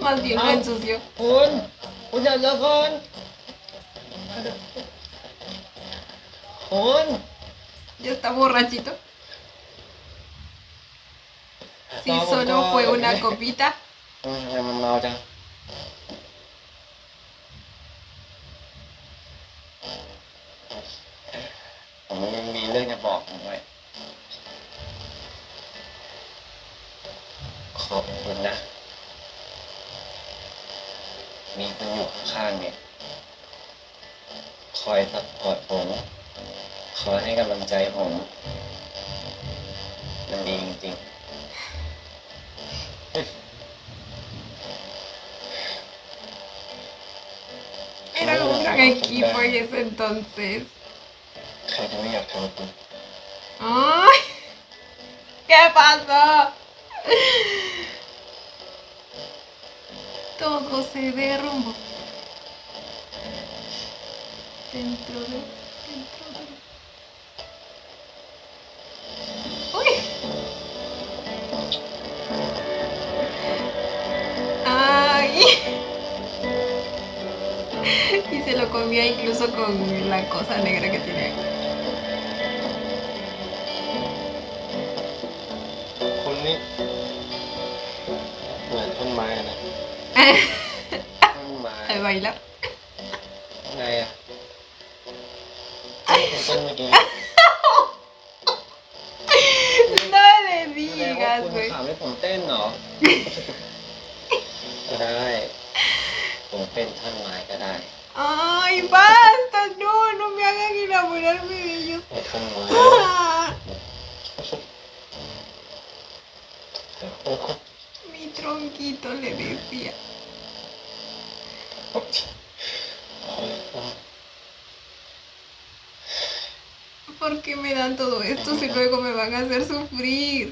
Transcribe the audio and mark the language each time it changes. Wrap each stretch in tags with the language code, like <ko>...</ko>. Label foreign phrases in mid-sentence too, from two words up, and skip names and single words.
<es>Más bien lo ensució.</es> <th>คุณอย่าเลิกก่อนคุณ</th> <es>Ya está borrachito. Si solo fue una copita.</es> <th>ยังมันเมาจังผมยังมีเรื่องจะบอกคุณไว้ขอบคุณนะ มีคุณอยู่ข้างๆเนี่ย คอยซัพพอร์ตผม คอยให้กำลังใจผม มันดีจริงๆ</th> <es>Era un gran equipo en ese entonces.</es> <th>ใครจะไม่อยากทำกับคุณ</th> <es>¡Ay! ¿Qué pasó? Todo se derrumbó. Dentro de... ¡Uy! ¡Ay! Y se lo comía incluso con la cosa negra que tiene ahí.</es> <th>คุณนี่เหมือนต้นไม้นะ ต้นไม้</th> <es>Al bailar.</es> <th>ไงอ่ะเป็นต้นเมื่อกี้</th> <es>No le</es> <th>แสดงว่า</th> <es>digas,</es> <th>คุณ</th> <es>güey.</es> <th>ถามให้ผมเต้นเหรอ ก็ได้ ผมเป็นท่อนไม้ก็ได้</th> <es>Ay, basta, no, no me hagan enamorarme de ellos.</es> <th>เป็นท่อนไม้</th> <es>Ah, mi tronquito le decía. ¿Por qué me dan todo esto si luego me van a hacer sufrir?</es>